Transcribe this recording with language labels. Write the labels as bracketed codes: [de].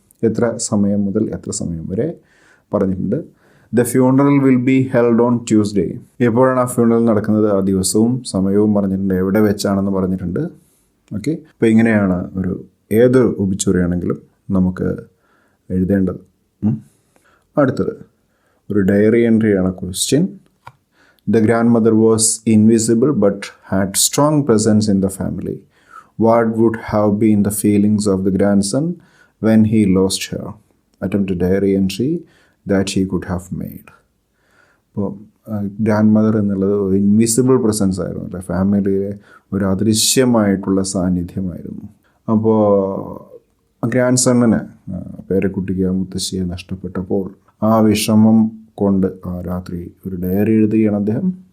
[ml] എത്ര സമയം മുതൽ എത്ര സമയം വരെ പറഞ്ഞിട്ടുണ്ട്. [en] The funeral will be held on Tuesday. [ml] എപ്പോഴാണ് ആ ഫ്യൂണറൽ നടക്കുന്നത്, ആ ദിവസവും സമയവും പറഞ്ഞിട്ടുണ്ട്, എവിടെ വെച്ചാണെന്ന് പറഞ്ഞിട്ടുണ്ട്. ഓക്കെ, അപ്പോൾ ഇങ്ങനെയാണ് ഏതൊരു ഒബിച്വറി ആണെങ്കിലും നമുക്ക് എഴുതേണ്ടത്. അടുത്തത് ഒരു diary എൻട്രിയാണ് question. [en] The grandmother was invisible but had strong presence in the family. What would have been the feelings of the grandson when he lost her? Attempt a diary entry that he could have made. [ml] അപ്പോൾ grand mother എന്നുള്ളത് ഒരു invisible presence ആയിരുന്നു അല്ലേ, ഫാമിലിയിലെ ഒരു അദൃശ്യമായിട്ടുള്ള സാന്നിധ്യമായിരുന്നു. അപ്പോൾ grand സണ്ണിന്, പേരക്കുട്ടിക്ക് മുത്തശ്ശിയെ നഷ്ടപ്പെട്ടപ്പോൾ ആ വിഷമം കൊണ്ട് ആ രാത്രി ഒരു ഡയറി എഴുതുകയാണ് അദ്ദേഹം.